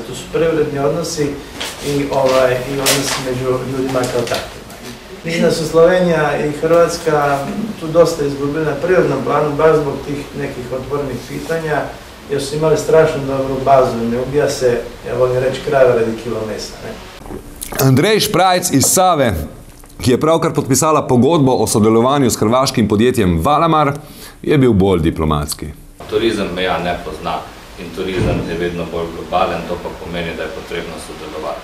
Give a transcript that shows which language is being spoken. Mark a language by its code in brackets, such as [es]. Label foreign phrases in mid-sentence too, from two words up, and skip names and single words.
[hr] To su privredni odnosi i odnosi među ljudima kao takvima. Mislim da su Slovenija i Hrvatska tu dosta izgubili na prirodnom planu, baš zbog tih nekih otvorenih pitanja, jer su imali strašno dobru bazu. Ne ubija se, ja volim reći, krava radi kilo mesa. [sl] Andrej Šprajc iz Save, ki je pravkar podpisala pogodbo o sodelovanju s hrvaškim podjetjem Valamar, je bil bolj diplomatski. Turizem meja ne pozna in turizem je vedno bolj globalen, to pa pomeni, da je potrebno sodelovati.